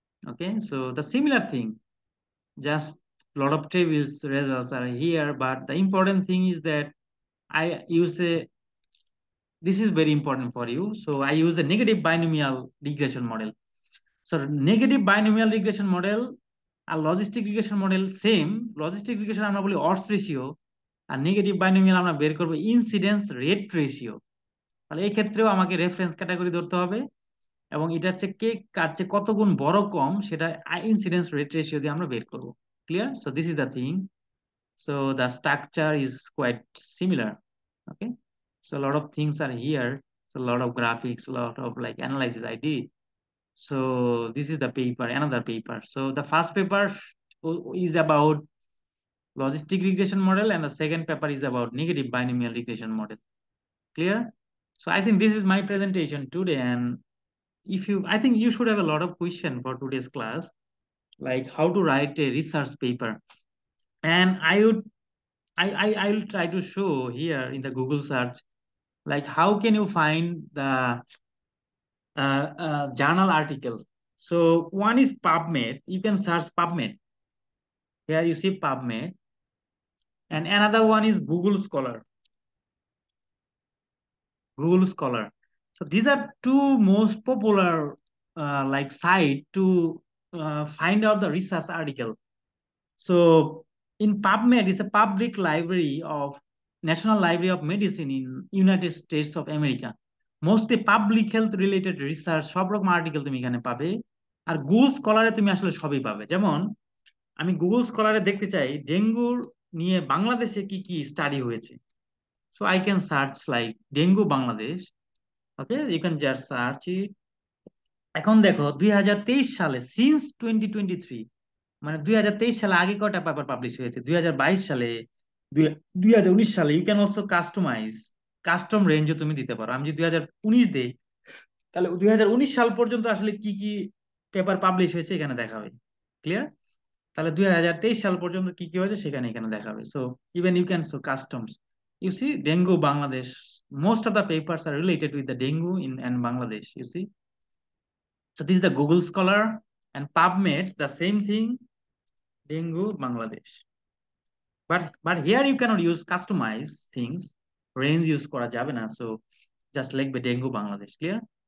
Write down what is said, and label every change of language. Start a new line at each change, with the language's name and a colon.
English: Okay, so the similar thing, just a lot of trivial results are here, but the important thing is that I use a, this is very important for you, so I use a negative binomial regression model.
Bangla: So negative binomial regression model আর logistic regression model same. Logistic regression আমরা বলি ods ratio, আর negative binomial আমরা বের করবো incidence rate ratio. তাহলে এই ক্ষেত্রেও আমাকে reference category ধরতে হবে, এবং এটার চেয়ে কে কার চেয়ে কত গুণ বড় কম সেটা ইনসিডেন্স রেট রেশিও দিয়ে আমরা বের করবো। Clear?
English: So this is the thing. So the structure is quite similar. Okay, so lot of things are here, so lot of graphics, lot of like analysis I did. So this is the paper, another paper. So the first paper is about logistic regression model, and the second paper is about negative binomial regression model. Clear? So I think this is my presentation today, and if you, I think you should have a lot of question for today's class, like how to write a research paper. And I will try to show here in the Google search, like how can you find the journal article. So one is PubMed. You can search PubMed. Here you see PubMed. And another one is Google Scholar. Google Scholar. So these are two most popular like site to find out the research article. So in PubMed is a public library of National Library of Medicine in United States of America. Mostly public health related research
Bangla: সব রকম article তুমি এখানে পাবে। আর Google স্কলারে তুমি আসলে সবই পাবে। যেমন আমি গুগল স্কলারে দেখতে চাই ডেঙ্গুর নিয়ে বাংলাদেশে কি কি স্টাডি হয়েছে।
English: So I can search like dengue Bangladesh. Okay, you can just search it.
Bangla: এখন দেখো 2023 সালে সিন্স 2023, মানে 2023 সালে আগে কয়টা পেপার পাবলিশ হয়েছে, 2022 সালে, 2019 সালে।
English: you can also customize,
Bangla: custom রেঞ্জও তুমি দিতে পারো। আমি যদি 2019 দেই তাহলে 2019 সাল পর্যন্ত আসলে কি কি পেপার পাবলিশ হয়েছে এখানে দেখাবে। ক্লিয়ার? তাহলে 2023 সাল পর্যন্ত কি কি হয়েছে সেখানে এখানে দেখাবে।
English: So even you can show customs. You see, dengue Bangladesh, most of the papers are related with the dengue in and Bangladesh, you see. So this is the Google Scholar, and PubMed, the same thing, dengue Bangladesh. But here you cannot use customize things,
Bangla: range use kora jabe na,
English: so just like the dengue Bangladesh. Clear?